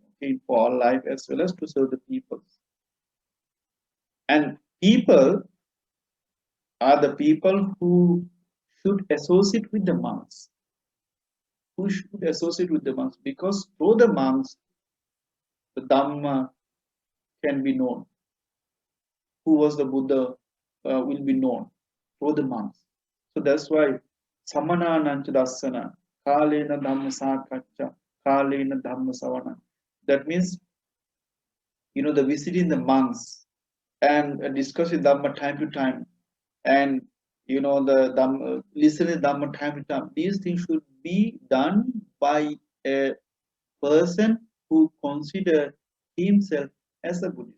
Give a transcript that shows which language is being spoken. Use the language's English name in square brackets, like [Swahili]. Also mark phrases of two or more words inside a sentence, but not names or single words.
[English] Okay, for our life as well as to serve the people. And people are the people who should associate with the monks. Who should associate with the monks? Because through the monks, the Dhamma can be known. Who was the Buddha will be known through the monks. So that's why [Pali] Samana Nancha Dasana, Kalena Dhamma Sakaccha, Kalena Dhamma Savana. [English] That means, the visiting the monks and discussing Dhamma time to time, and the Dhamma, listening Dhamma time to time. These things should be done by a person who consider himself as a Buddhist.